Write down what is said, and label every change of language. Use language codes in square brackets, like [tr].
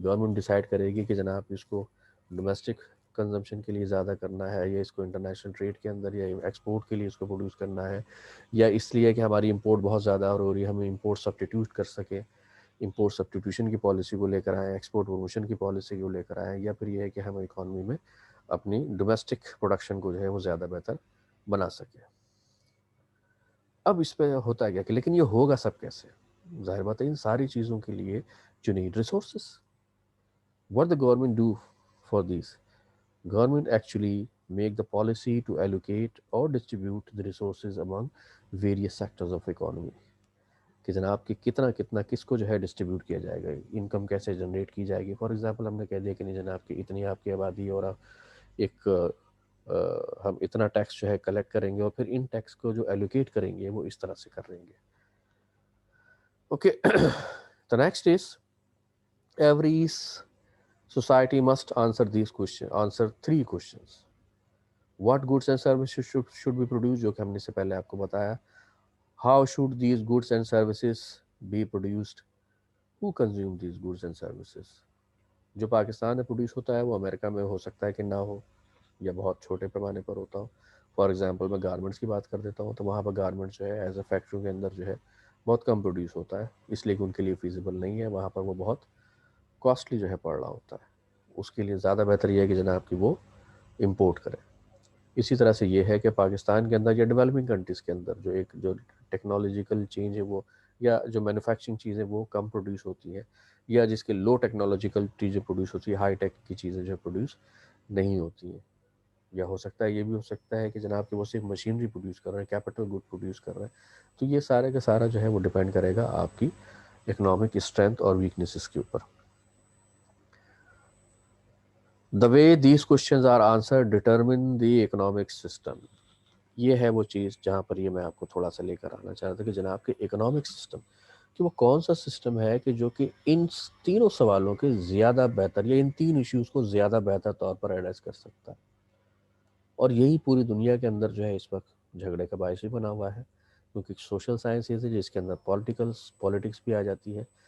[ur] Government decide کرے گی کہ جناب اس کو ڈومیسٹک کنزمپشن کے لیے زیادہ کرنا ہے، یا اس کو انٹرنیشنل ٹریڈ کے اندر یا ایکسپورٹ کے لیے اس کو پروڈیوس کرنا ہے، یا اس لیے کہ ہماری امپورٹ بہت زیادہ ہو رہی ہے، ہم امپورٹ سبسٹیٹیوٹ کر سکیں، امپورٹ سبسٹیٹیوشن کی پالیسی کو لے کر آئیں، ایکسپورٹ پروموشن کی پالیسی کو لے کر آئیں، یا پھر یہ ہے کہ ہم اکانومی میں اپنی ڈومیسٹک پروڈکشن کو جو ہے وہ زیادہ بہتر بنا سکیں. اب اس پہ ہوتا ہے کیا کہ لیکن یہ ہوگا سب کیسے؟ ظاہر بات ہے ان ساری چیزوں کے لیے [en] you need resources. What the government do for these? Government actually make the policy to allocate or distribute the resources among various sectors of economy. [ur] کہ جناب کہ کتنا کتنا کس کو جو ہے ڈسٹریبیوٹ کیا جائے گا، انکم کیسے جنریٹ کی جائے گی. فار ایگزامپل ہم نے کہہ دیا کہ نہیں جناب کہ اتنی آپ کی آبادی اور ایک ہم اتنا ٹیکس جو ہے کلیکٹ کریں گے اور پھر ان ٹیکس کو جو ایلوکیٹ کریں گے وہ اس طرح سے کر رہیں گے. [en] Okay the next is every society must answer 3 questions. What goods and services should be produced, [ur] جو کہ ہم نے سے پہلے آپ کو بتایا. [en] How should these goods and services be produced? Who consume these goods and services? [ur] جو پاکستان میں پروڈیوس ہوتا ہے وہ امریکہ میں ہو سکتا ہے کہ نہ ہو، یا بہت چھوٹے پیمانے پر ہوتا ہو. فار ایگزامپل میں گارمنٹس کی بات کر دیتا ہوں تو وہاں پر گارمنٹس جو ہے ایز اے فیکٹری کے اندر جو ہے بہت کم پروڈیوس ہوتا ہے، اس لیے کہ ان کے لیے فیزیبل نہیں ہے، وہاں پر وہ بہت کاسٹلی جو ہے پڑ رہا ہوتا ہے. اس کے لیے زیادہ بہتر یہ ہے کہ جناب کہ وہ امپورٹ کرے. اسی طرح سے یہ ہے کہ پاکستان کے اندر یا ڈیولپنگ کنٹریز کے اندر جو ٹیکنالوجیکل چینج ہے وہ، یا جو مینوفیکچرنگ چیزیں وہ کم پروڈیوس ہوتی ہیں، یا جس کے لو ٹیکنالوجیکل چیزیں پروڈیوس ہوتی ہیں، ہائی ٹیک کی چیزیں جو پروڈیوس نہیں ہوتی ہیں. یا ہو سکتا ہے یہ بھی ہو سکتا ہے کہ جناب کہ وہ صرف مشینری پروڈیوس کر رہے ہیں، کیپٹل گڈ پروڈیوس کر رہے ہیں. تو یہ سارے کا سارا جو ہے وہ ڈیپینڈ کرے گا آپ کی اکنامک اسٹرینتھ اور ویکنیسز کے اوپر. [en] The way these questions are answered determine the economic system. [ur] یہ ہے وہ چیز جہاں پر یہ میں آپ کو تھوڑا سا لے کر آنا چاہتا کہ جناب کہ اکنامک سسٹم کہ وہ کون سا سسٹم ہے کہ جو کہ ان تینوں سوالوں کے زیادہ بہتر یا ان تین ایشوز کو زیادہ بہتر طور پر ایڈریس کر سکتا ہے. اور یہی پوری دنیا کے اندر جو ہے اس وقت جھگڑے کا باعث بھی بنا ہوا ہے، کیونکہ سوشل سائنس یہ ہے جس کے اندر پولیٹکس بھی آ جاتی ہے.